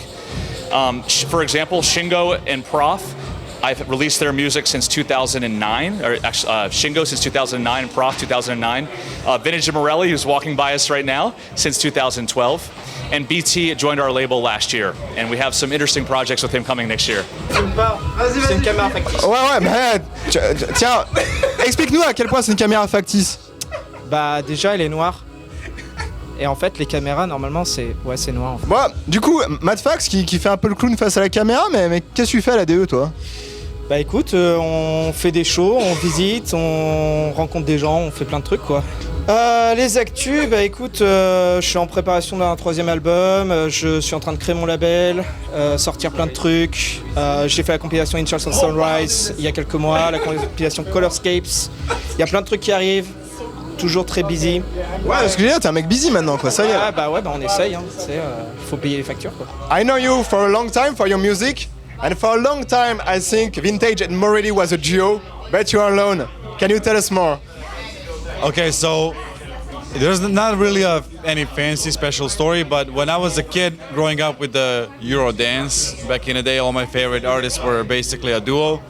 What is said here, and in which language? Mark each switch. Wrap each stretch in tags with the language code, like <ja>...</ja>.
<en>For example, Shingo and Prof, I've released their music since 2009, or actually Shingo since 2009 and Prof 2009. Vintage Morelli, who's walking by us right now, since 2012. And BT joined our label last year, and we have some interesting projects with him coming next year.</en> <fr>C'est une caméra factice. Ouais, mais tiens, explique-nous à quel point c'est une caméra factice. Bah déjà elle est noire. Et en fait les caméras normalement c'est noir en fait. Bon, du coup, Matt Fax qui fait un peu le clown face à la caméra, mais qu'est-ce que tu fais à la DE toi? Bah écoute, on fait des shows, on visite, on rencontre des gens, on fait plein de trucs quoi. Les actus, bah écoute, je suis en préparation d'un 3e album, je suis en train de créer mon label, sortir plein de trucs. J'ai fait la compilation In Charles of Sunrise il y a quelques mois, la compilation Colorscapes. Il y a plein de trucs qui arrivent, toujours très busy. Ouais, parce que je veux dire, t'es un mec busy maintenant quoi, ça y est. Ah bah ouais, bah on essaye, hein, faut payer les factures quoi.</fr> <en>I know you for a long time for your music, and for a long time I think Vintage and Morelli was a duo, but you are alone. Can you tell us more? Okay, so there's not really any fancy special story, but when I was a kid growing up with the Euro dance, back in the day all my favorite artists were basically a duo.</en>